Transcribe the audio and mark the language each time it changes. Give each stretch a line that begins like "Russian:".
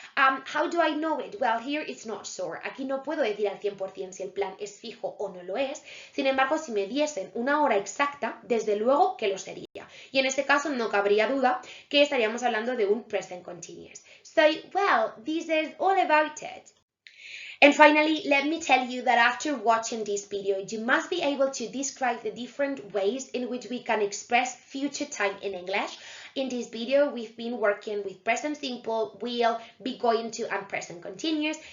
English: How do I know it? Well, here it's not sure.
Spanish: Aquí no puedo decir al 100% si el plan es fijo o no lo es. Sin embargo, si me diesen una hora exacta, desde luego que lo sería. Y en este caso no cabría duda que estaríamos hablando de un present continuous.
English: So, well, this is all about it. And finally, let me tell you that after watching this video, you must be able to describe the different ways in which we can express future time in English. In this video, we've been working with present simple, will, be going to, and present continuous.